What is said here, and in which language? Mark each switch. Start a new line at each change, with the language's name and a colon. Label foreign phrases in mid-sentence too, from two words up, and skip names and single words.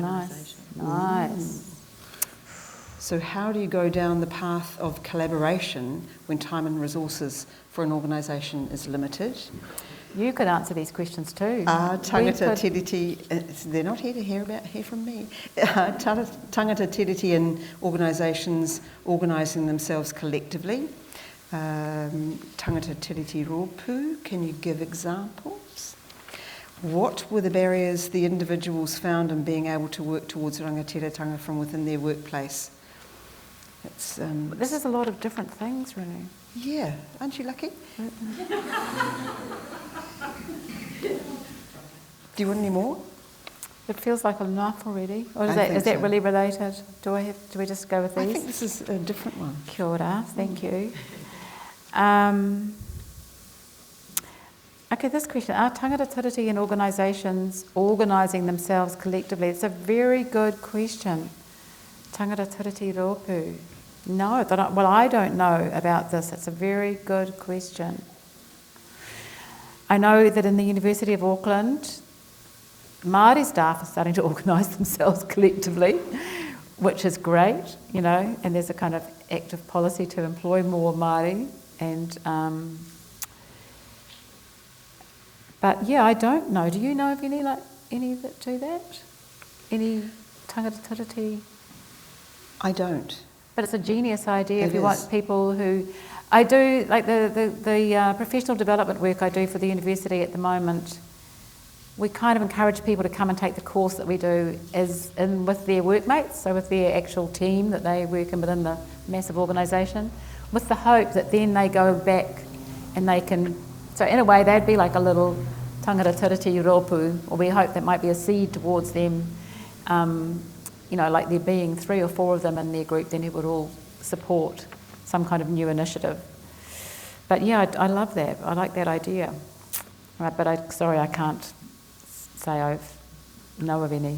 English: organisation. nice. So how do you go down the path of collaboration when time and resources for an organisation is limited? You could answer these questions too.
Māori: Tangata Tiriti,
English: they're not here to hear from me.
Māori: Tangata Tiriti
English: and organisations organising themselves collectively.
Māori: Tangata Tiriti Rōpū,
English: can you give examples? What were the barriers the individuals found in being able to work towards rangatiratanga from within their workplace? This is a lot of different things, really. Yeah, aren't you lucky? Do you want any more? It feels like enough already. Or is I that, think is that so. really related? Do we just go with these? I think this is a different one.
Māori: Kia ora,
English: thank you. Okay, this question, are
Māori: tangata tiriti
English: and organisations organising themselves collectively? It's a very good question.
Māori: Tangata tiriti rōpū.
English: No, I don't know about this. It's a very good question. I know that in the University of Auckland, Māori staff are starting to organise themselves collectively, which is great, you know, and there's a kind of active policy to employ more Māori. And but yeah, I don't know. Do you know of any that do that? Any
Māori: tangata tiriti?
English: I don't. But it's a genius idea if It you is. want people who... I do, like the professional development work I do for the university at the moment, we kind of encourage people to come and take the course that we do as in with their workmates, so with their actual team that they work in within the massive organisation, with the hope that then they go back and they can... So in a way, they'd be like a little
Māori: tangata tiriti rōpū,
English: or we hope that might be a seed towards them, you know, like there being 3 or 4 of them in their group, then it would all support some kind of new initiative. But yeah, I love that. I like that idea. Right, but I can't say I know of any.